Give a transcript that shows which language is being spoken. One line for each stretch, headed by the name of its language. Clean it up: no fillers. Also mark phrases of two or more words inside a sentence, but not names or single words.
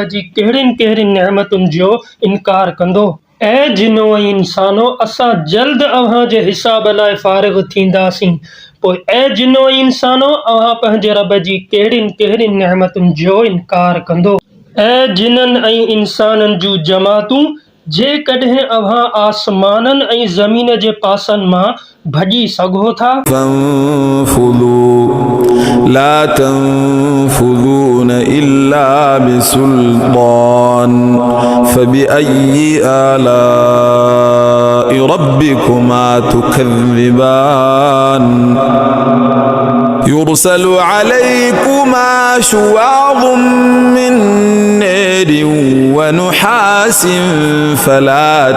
Sindhi: जी कहिड़ियुनि कहिड़ियुनि नेमतुनि जो इनकार कंदो ऐ जिनो इंसानो असां जल्द अव्हां जे हिसाब लाइ फ़ारिग़ थींदासीं पोइ ऐ जिनो इंसानो अव्हां पंहिंजे रब जी कहिड़ियुनि कहिड़ियुनि नेमतुनि जो इनकार कंदो ऐ जिननि ऐं इंसाननि जूं जमातूं जेकॾहिं अव्हां आसमाननि ऐं ज़मीन जे पासनि मां भॼी सघो था
Arabic: فانفذوا لا تنفذون إلا بسلطان فبأي آلاء ربكما تكذبان يرسل عليكما شواظ من نار ونحاس فلا